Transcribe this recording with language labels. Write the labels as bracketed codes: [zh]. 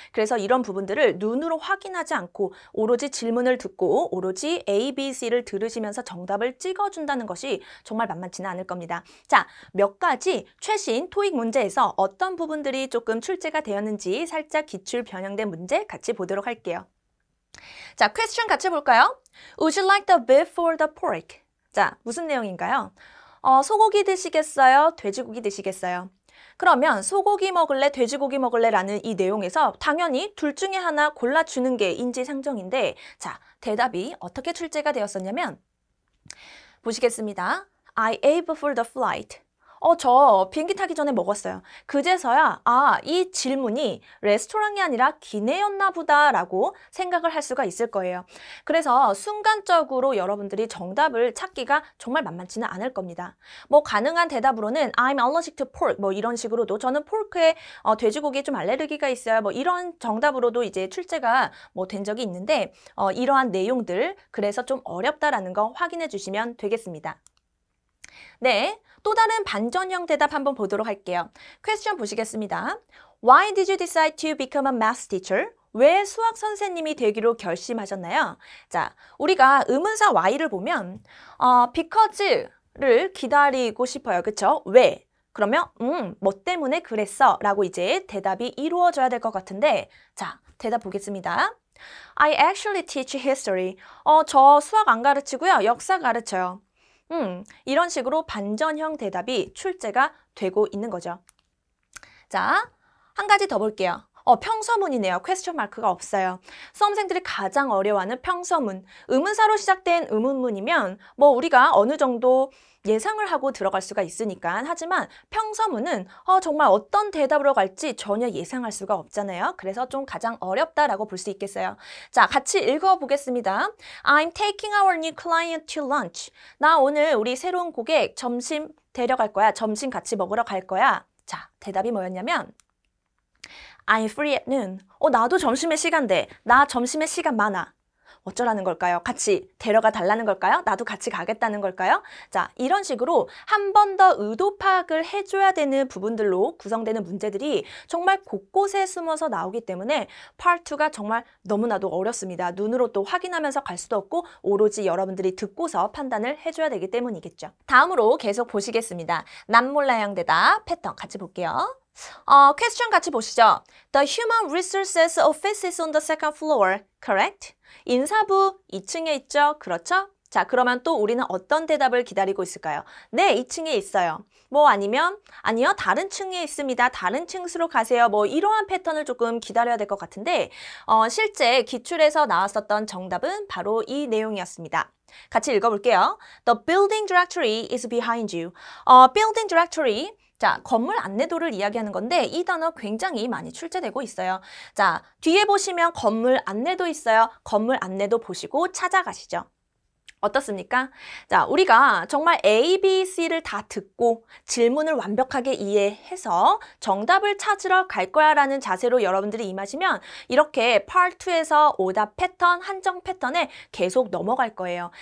[ko] 그래서 이런 부분들을 눈으로 확인하지 않고 오로지 질문을 듣고 오로지 A, B, C를 들으시면서 정답을 찍어준다는 것이 정말 만만치는 않을 겁니다. 자, 몇 가지 최신 토익 문제에서 어떤 부분들이 조금 출제가 되었는지 살짝 기출 변형된 문제 같이 보도록 할게요. 자, 퀘스천 같이 볼까요? [en] Would you like the beef or the pork? [ko] 자, 무슨 내용인가요? 소고기 드시겠어요? 돼지고기 드시겠어요? 그러면 소고기 먹을래, 돼지고기 먹을래 라는 이 내용에서 당연히 둘 중에 하나 골라주는 게 인지상정인데 자, 대답이 어떻게 출제가 되었었냐면 보시겠습니다. [en] I ate before the flight. [ko] 저 비행기 타기 전에 먹었어요. 그제서야 이 질문이 레스토랑이 아니라 기내였나 보다라고 생각을 할 수가 있을 거예요. 그래서 순간적으로 여러분들이 정답을 찾기가 정말 만만치는 않을 겁니다. 뭐 가능한 대답으로는 [en] I'm allergic to pork [ko] 뭐 이런 식으로도 저는 포크에 돼지고기에 좀 알레르기가 있어요. 뭐 이런 정답으로도 이제 출제가 뭐 된 적이 있는데 이러한 내용들 그래서 좀 어렵다라는 거 확인해 주시면 되겠습니다. 네, 또 다른 반전형 대답 한번 보도록 할게요. 퀘스천 보시겠습니다. [en] Why did you decide to become a math teacher? [ko] 왜 수학 선생님이 되기로 결심하셨나요? 자, 우리가 의문사 why를 보면 because를 기다리고 싶어요. 그쵸? 왜? 그러면 뭐 때문에 그랬어? 라고 이제 대답이 이루어져야 될 것 같은데 자, 대답 보겠습니다. [en] I actually teach history. [ko] 저 수학 안 가르치고요. 역사 가르쳐요. 이런 식으로 반전형 대답이 출제가 되고 있는 거죠. 자, 한 가지 더 볼게요. 평서문이네요. 퀘스천 마크가 없어요. 수험생들이 가장 어려워하는 평서문. 의문사로 시작된 의문문이면 뭐 우리가 어느 정도 예상을 하고 들어갈 수가 있으니까. 하지만 평서문은 정말 어떤 대답으로 갈지 전혀 예상할 수가 없잖아요. 그래서 좀 가장 어렵다라고 볼 수 있겠어요. 자, 같이 읽어보겠습니다. [en] I'm taking our new client to lunch. [ko] 나 오늘 우리 새로운 고객 점심 데려갈 거야. 점심 같이 먹으러 갈 거야. 자, 대답이 뭐였냐면 [en] I'm free at noon. [ko] 나도 점심에 시간 돼. 나 점심에 시간 많아. 어쩌라는 걸까요? 같이 데려가 달라는 걸까요? 나도 같이 가겠다는 걸까요? 자, 이런 식으로 한 번 더 의도 파악을 해줘야 되는 부분들로 구성되는 문제들이 정말 곳곳에 숨어서 나오기 때문에 Part 2가 정말 너무나도 어렵습니다. 눈으로 또 확인하면서 갈 수도 없고 오로지 여러분들이 듣고서 판단을 해줘야 되기 때문이겠죠. 다음으로 계속 보시겠습니다. 남몰라형 대답 패턴 같이 볼게요. 퀘스천 같이 보시죠. [en] The Human Resources Office is on the second floor. Correct? [ko] 인사부 2층에 있죠? 그렇죠? 자, 그러면 또 우리는 어떤 대답을 기다리고 있을까요? 네, 2층에 있어요. 뭐 아니면 아니요, 다른 층에 있습니다. 다른 층수로 가세요. 뭐 이러한 패턴을 조금 기다려야 될 것 같은데 실제 기출에서 나왔었던 정답은 바로 이 내용이었습니다. 같이 읽어볼게요. [en] The building directory is behind you. [ko] building directory 자, 건물 안내도를 이야기하는 건데 이 단어 굉장히 많이 출제되고 있어요. 자, 뒤에 보시면 건물 안내도 있어요. 건물 안내도 보시고 찾아가시죠. 어떻습니까? 자, 우리가 정말 A, B, C를 다 듣고 질문을 완벽하게 이해해서 정답을 찾으러 갈 거야 라는 자세로 여러분들이 임하시면 이렇게 Part 2에서 오답 패턴, 한정 패턴에 계속 넘어갈 거예요.